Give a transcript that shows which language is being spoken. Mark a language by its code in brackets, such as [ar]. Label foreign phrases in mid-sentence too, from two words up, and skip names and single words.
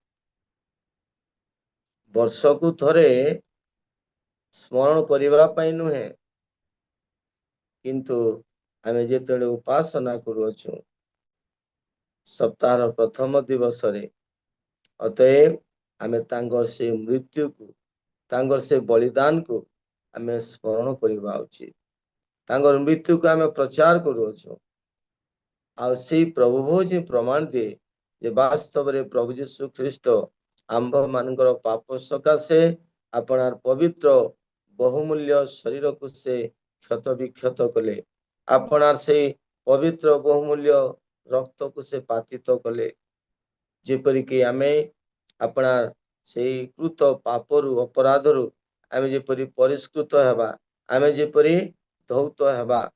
[or] ବର୍ଷକୁ ଥରେ ସ୍ମରଣ କରିବା ପାଇଁ ନୁହେଁ, କିନ୍ତୁ ଆମେ ଯେତେବେଳେ ଉପାସନା କରୁଅଛୁ ସପ୍ତାହର ପ୍ରଥମ ଦିବସରେ, ଅତଏବ ଆମେ ତାଙ୍କର ସେ ମୃତ୍ୟୁକୁ ତାଙ୍କର ସେ ବଳିଦାନ କୁ ଆମେ ସ୍ମରଣ କରିବା ଉଚିତ ତାଙ୍କର ମୃତ୍ୟୁକୁ ଆମେ ପ୍ରଚାର କରୁଅଛୁ ଆଉ ସେଇ ପ୍ରଭୁ ଭୋଜି ପ୍ରମାଣ ଦିଏ ଯେ ବାସ୍ତବରେ ପ୍ରଭୁ ଯୀଶୁ ଖ୍ରୀଷ୍ଟ ଆମ୍ଭ ମାନଙ୍କର ପାପ ସକାଶେ ଆପଣାର ପବିତ୍ର ବହୁମୂଲ୍ୟ ଶରୀରକୁ ସେ କ୍ଷତ ବିକ୍ଷତ କଲେ ଆପଣାର ସେଇ ପବିତ୍ର ବହୁମୂଲ୍ୟ ରକ୍ତକୁ ସେ ପାତିତ କଲେ ଯେପରିକି ଆମେ ଆପଣାର ସେଇ କୃତ ପାପରୁ ଅପରାଧରୁ ଆମେ ଯେପରି ପରିଷ୍କୃତ ହେବା ଆମେ ଯେପରି ଧୌତ ହେବା